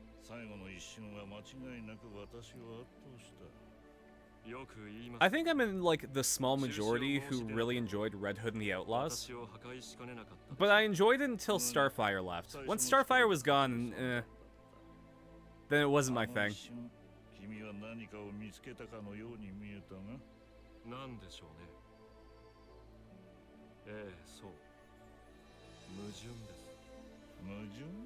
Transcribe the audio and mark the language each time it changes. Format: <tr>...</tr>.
<ja>最後の一瞬は間違いなく私を圧倒した。</ja> <en>I think I'm in, like, the small majority who really enjoyed Red Hood and the Outlaws. But I enjoyed it until Starfire left. Once Starfire was gone, then it wasn't my thing.</en> <ja>君は何かを見つけたかのように見えたが。なんでしょうね。ええ、そう。矛盾です。矛盾？</ja>